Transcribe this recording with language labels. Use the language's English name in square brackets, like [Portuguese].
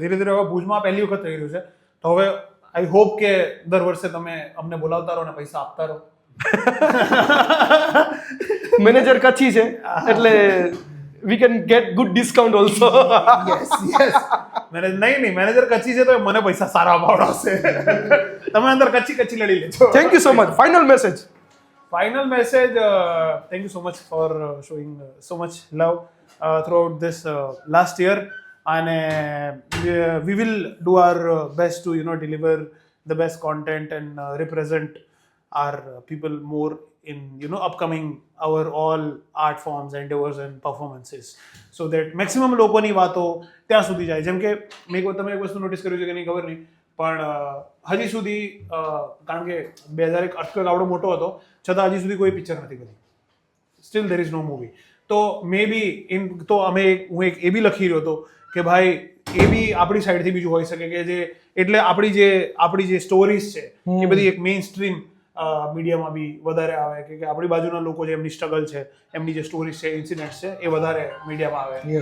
[Gujarati] ધીરે ધીરે હવે ભુજમાં પહેલી વખત થઈ રહ્યું છે. તો હવે [English] I hope [Gujarati] કે દર વર્ષે તમે અમને બોલાવતા રહો અને પૈસા આપતા રહો. મેનેજર કચ્છી છે એટલે [English] We can get good discount also. [Gujarati] Yes નહીં મેનેજર કચ્છી છે તો મને પૈસા સારા અપાવડાવશે. તમે અંદર કચ્છી લડી લેજો. [English] Thank you so much. Final message. Final message, thank you so much for showing so much love throughout this last year, and we will do our best to deliver the best content and represent our people more in upcoming our all art forms, endeavors and performances, so that maximum [Gujarati] લોકોની વાતો ત્યાં સુધી જાય. જેમ કે તમે એક વસ્તુ નોટિસ કર્યું છે કે નહીં ખબર નહીં, પણ હજી સુધી કારણ કે 2001 અર્થક્વેક આવડો મોટો હતો છતાં હજી સુધી કોઈ પિક્ચર નથી બની. [English] Still there is no movie. [Gujarati] તો મે બી તો હું એક એ બી લખી રહ્યો હતો કે ભાઈ એ બી આપણી સાઈડથી બીજું હોઈ શકે કે જે એટલે આપણી જે સ્ટોરીઝ છે એ બધી એક મેઇન સ્ટ્રીમ મીડિયામાં બી વધારે આવે કે આપણી બાજુના લોકો જે એમની સ્ટ્રગલ છે, એમની જે સ્ટોરીઝ છે, ઇન્સિડન્ટ્સ છે એ વધારે મીડિયામાં આવે.